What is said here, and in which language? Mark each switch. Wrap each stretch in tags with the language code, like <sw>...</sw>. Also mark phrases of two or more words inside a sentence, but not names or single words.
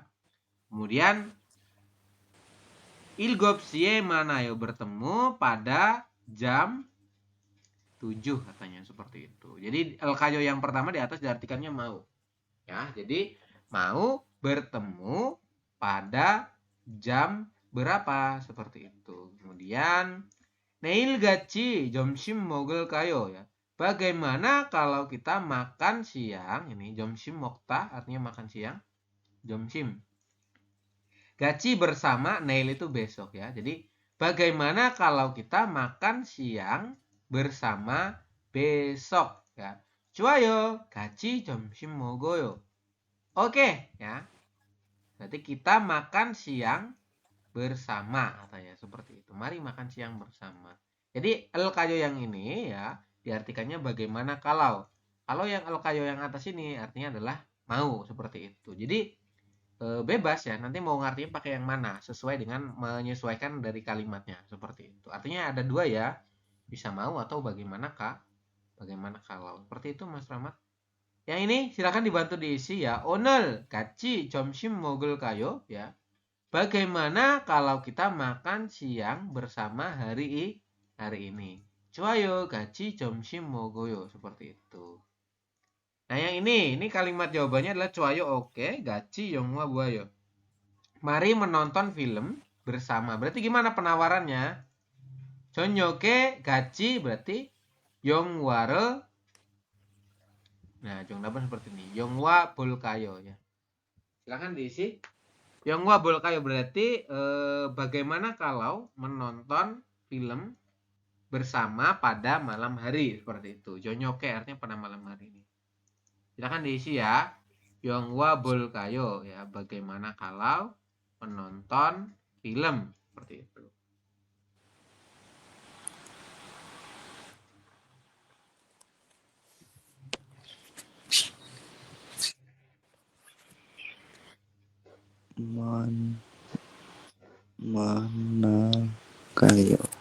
<id>Kemudian</id> <ko>일곱시에 만나요</ko> <id>bertemu pada jam 7 katanya, seperti itu. Jadi el kayo yang pertama di atas diartikannya mau. Ya, jadi mau bertemu pada jam berapa, seperti itu.</id> <ko>Kemudian 내일 같이 점심 먹을까요 ya.</ko> <id>Bagaimana kalau kita makan siang? Ini</id> <ko>점심 먹다</ko> <id>artinya makan siang. 점심. Gachi bersama, neil itu besok ya. Jadi bagaimana kalau kita makan siang bersama besok ya.</id> <ko>좋아요. 같이 점심 먹어요.</ko> <id>Oke ya. Berarti kita makan siang bersama katanya, seperti itu. Mari makan siang bersama. Jadi el kayo yang ini ya diartikannya bagaimana kalau. Kalau yang el kayo yang atas ini artinya adalah mau, seperti itu. Jadi bebas ya, nanti mau ngartinya pakai yang mana sesuai dengan menyesuaikan dari kalimatnya, seperti itu. Artinya ada dua ya, bisa mau atau bagaimana kak, bagaimana kalau, seperti itu Mas Rahmat. Yang ini silakan dibantu diisi ya.</id> <ko>오늘 같이 점심 먹을까요 ya.</ko> <id>Bagaimana kalau kita makan siang bersama hari ini.</id> <ko>좋아요. 같이 점심 먹어요,</ko> <id>seperti itu. Nah, yang ini kalimat jawabannya adalah 좋아요, oke,</id> <ko>같이 영화 보아요.</ko> <id>Mari menonton film bersama. Berarti gimana penawarannya?</id> <ko>저녁에 같이</ko> <id>berarti 영화를, nah, jongdapan seperti ini.</id> <ko>영화 볼까요</ko> <id>ya. Silahkan diisi.</id> <ko>영화 볼까요</ko> <id>berarti bagaimana kalau menonton film bersama pada malam hari, seperti itu. 저녁에 artinya pada malam hari ini. Silahkan diisi ya.</id> <ko>영화 볼까요</ko> <id>ya, bagaimana kalau menonton film, seperti itu. Mana kayo.</id>